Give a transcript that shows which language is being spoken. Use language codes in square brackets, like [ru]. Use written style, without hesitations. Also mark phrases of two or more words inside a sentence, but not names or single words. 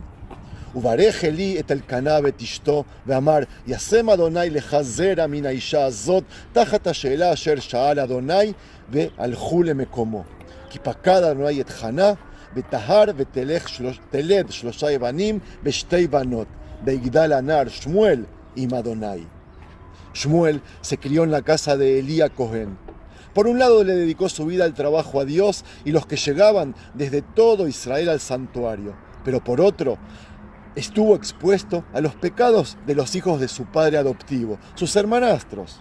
[he] וברך אלי את אלקנה ואת אשתו, ואמר, ישם אדוני לך זרע מן האישה הזאת, תחת השאלה אשר שאל אדוני, והלכו למקומו. כי פקד אדוני את חנה, וטהר ותלד 3 יבנים ו2 בנות, ויגדל הנער שמואל עם Adonai. [es] Shmuel se crió en la casa de Elí Cohen. Por un lado le dedicó su vida al trabajo a Dios y los que llegaban desde todo Israel al santuario, pero por otro estuvo expuesto a los pecados de los hijos de su padre adoptivo, sus hermanastros.